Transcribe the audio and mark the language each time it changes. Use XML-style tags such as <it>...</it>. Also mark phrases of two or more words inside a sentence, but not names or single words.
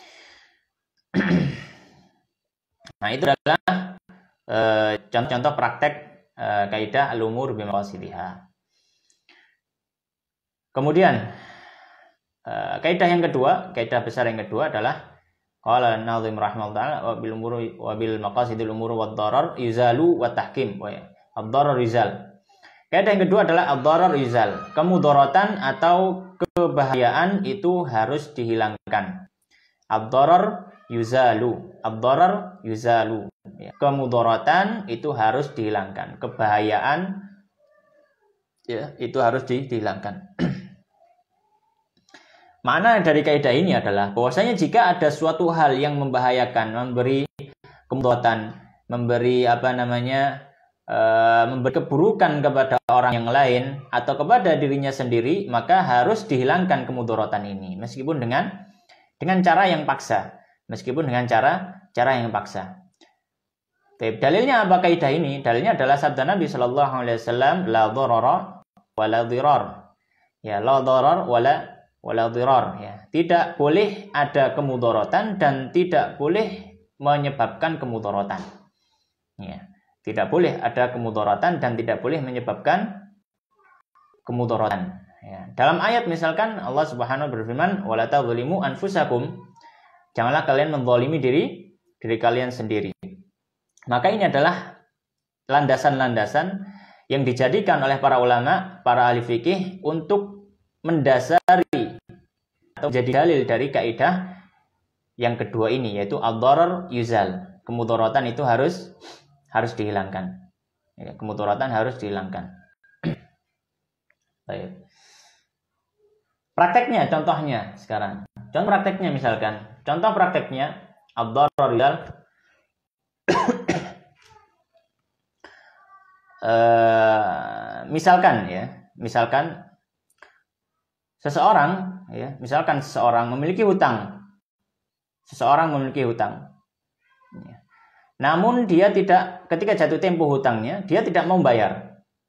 <id>Nah, itu adalah contoh-contoh praktek kaidah</id> <ar>الأمور بمقاصدها.</ar> <id>Kemudian kaidah yang kedua, kaidah besar yang kedua adalah</id> <ar>قال الناظم رحمه الله وبالمقاصد الأمور والضرر يزال وتحكيم. الضرر يزال.</ar> <id>Kaidah yang kedua adalah</id> <ar>الضرر يزال.</ar> <id>Kemudaratan atau kebahayaan itu harus dihilangkan.</id> <ar>الضرر يزال. الضرر يزال.</ar> <id>Ya, kemudaratan itu harus dihilangkan. Kebahayaan, ya, itu harus dihilangkan. Makna dari kaidah ini adalah bahwasanya jika ada suatu hal yang membahayakan, memberi kemudaratan, memberi memberi keburukan kepada orang yang lain atau kepada dirinya sendiri, maka harus dihilangkan kemudaratan ini, meskipun dengan cara yang paksa, yang paksa. Dalilnya apa kaidah ini? Dalilnya adalah sabda Nabi</id> <ar>صلى الله عليه وسلم, لا ضرر ولا ضرار. Ya, لا ضرر ولا ضرار,</ar> <id>ya. Tidak boleh ada kemudaratan dan tidak boleh menyebabkan kemudaratan. Ya. Tidak boleh ada kemudaratan dan tidak boleh menyebabkan kemudaratan. Ya. Dalam ayat misalkan</id> <ar>الله سبحانه</ar> <id>berfirman,</id> <ar>ولا تظلموا أنفسكم.</ar> <id>Janganlah kalian menzalimi diri kalian sendiri. Maka ini adalah landasan-landasan yang dijadikan oleh para ulama, para ahli fikih untuk mendasari atau menjadi dalil dari kaidah yang kedua ini, yaitu</id> <ar>الضرر يزال.</ar> <id>Kemudaratan itu harus dihilangkan. Ya, kemudaratan harus dihilangkan. Baik. Prakteknya, contohnya sekarang. Contoh prakteknya misalkan. Contoh prakteknya</id> <ar>الضرر يزال.</ar> <id>Misalkan seseorang memiliki hutang. Namun dia tidak, ketika jatuh tempo hutangnya, dia tidak mau bayar.</id>